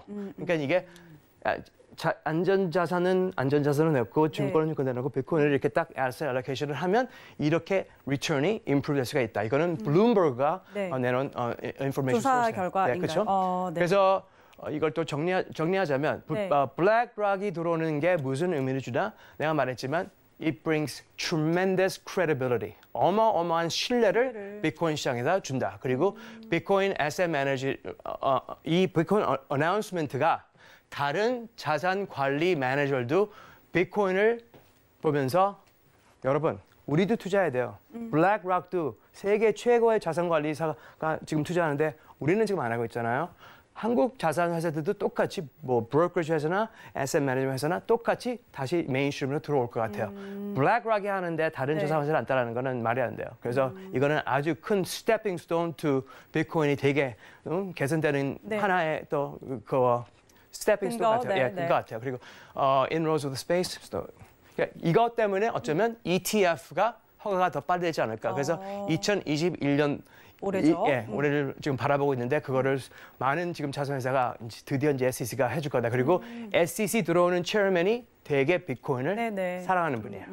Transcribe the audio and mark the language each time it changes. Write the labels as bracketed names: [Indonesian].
[Korean] 그러니까 이게 안전자산은 내고 증권은 증권 내고 비트코인을 이렇게 딱 asset allocation을 하면 이렇게 return이 improve 될 수가 있다. 이거는 블룸버그가 네. 내놓은 information 조사 source예요. 결과인가요? 네, 그렇죠? 네. 그래서 이걸 또 정리하자면 네. 블랙록이 들어오는 게 무슨 의미를 주나? 내가 말했지만 [English] it brings tremendous credibility. [Korean] 어마어마한 신뢰를 비트코인 시장에다 준다. 그리고 비트코인 애셋 매니저 이 비트코인 어나운스먼트가 다른 자산 관리 매니저들도 비트코인을 보면서 여러분 우리도 투자해야 돼요. 블랙락도 세계 최고의 자산 관리사가 지금 투자하는데 우리는 지금 안 하고 있잖아요. 한국 자산 회사들도 똑같이 뭐 브로커리지 회사나 애셋 매니저 회사나 똑같이 다시 메인스트림으로 들어올 것 같아요. 블랙락이 하는데 다른 자산 회사를 안 따라하는 거는 말이 안 돼요. 그래서 이거는 아주 큰 스태핑 스톤 투 비트코인이 되게 개선되는 하나의 또 그 스태핑 스톤 같아요. 예, 그거 같아요. [English] 그리고 inroads of the space. [Korean] 이것 때문에 어쩌면 ETF가 허가가 더 빨리 되지 않을까. 그래서 2021년 올해죠. 올해를 지금 바라보고 있는데 그거를 많은 지금 자산회사가 드디어 이제 SEC가 해줄 거다. 그리고 SEC 들어오는 체어맨이 되게 비트코인을 사랑하는 분이에요.